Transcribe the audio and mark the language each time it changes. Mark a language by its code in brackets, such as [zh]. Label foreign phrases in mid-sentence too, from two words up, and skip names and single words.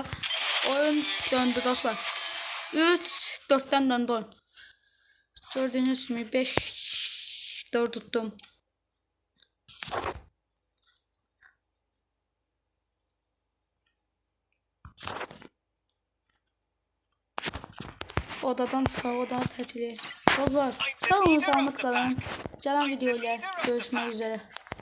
[tr] Oyun döndü dostlar. 3-4'ten döndü oyun. Gördüğünüz gibi 5-4 tuttum. [az] Odadan çıxa, odanı tərk edək. Dostlar, sağ olun, salamat qalın. Gələn video ilə görüşmək üzrə.